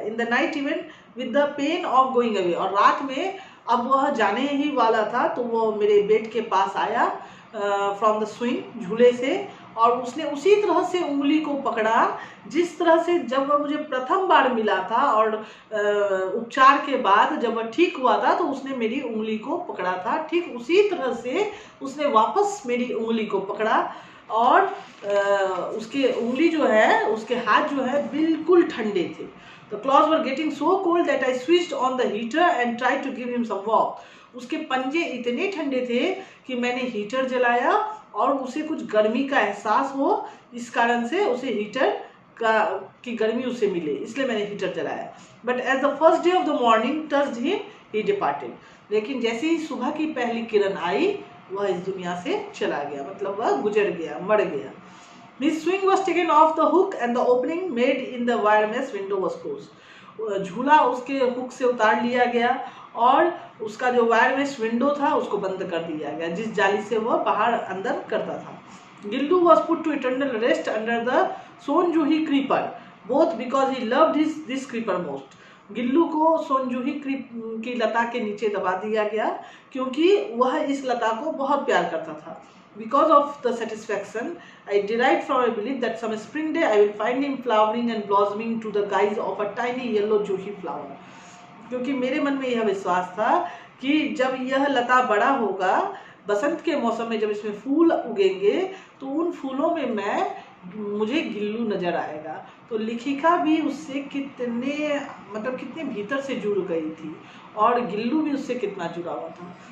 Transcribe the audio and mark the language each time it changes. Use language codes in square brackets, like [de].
[en] in the night even with the pain of going away, [hi] और रात में अब वह जाने ही वाला था तो वो मेरे बेड के पास आया [en] from the swing, [hi] झूले से, और उसने उसी तरह से उंगली को पकड़ा जिस तरह से जब वह मुझे प्रथम बार मिला था और उपचार के बाद जब वह ठीक हुआ था तो उसने मेरी उंगली को पकड़ा था। ठीक उसी तरह से उसने वापस मेरी उंगली को पकड़ा और उसके उंगली जो है, उसके हाथ जो है बिल्कुल ठंडे थे। [en] The claws were getting so cold that I switched on the heater and tried to give him some warmth. [hi] उसके पंजे इतने ठंडे थे कि मैंने हीटर जलाया और उसे कुछ गर्मी का एहसास हो, इस कारण से उसे हीटर की गर्मी उसे मिले, इसलिए मैंने हीटर जलाया। [en] But as the first day of the morning touched him, he departed. [hi] लेकिन जैसे ही सुबह की पहली किरण आई वह इस दुनिया से चला गया, मतलब वह गुजर गया, मर गया। [en] His swing was taken off the hook and the opening made in the wire mesh window was closed. [hi] झूला उसके हुक से उतार लिया गया और उसका जो वायर मेश विंडो था उसको बंद कर दिया गया, जिस जाली से वह बाहर अंदर करता था। [en] Gillu was put to eternal rest under the Sonjuhi creeper, both because he loved this creeper most. [hi] Gillu को सोनजूही की लता के नीचे दबा दिया गया क्योंकि वह इस लता को बहुत प्यार करता था। [en] Because of the satisfaction I derived from a belief that some spring day I will find him flowering and blossoming to the guise of a tiny yellow juhi flower. [hi] क्योंकि मेरे मन में यह विश्वास था कि जब यह लता बड़ा होगा, बसंत के मौसम में जब इसमें फूल उगेंगे तो उन फूलों में मुझे गिल्लू नजर आएगा। तो लेखिका भी उससे कितने भीतर से जुड़ गई थी और गिल्लू भी उससे कितना जुड़ा हुआ था।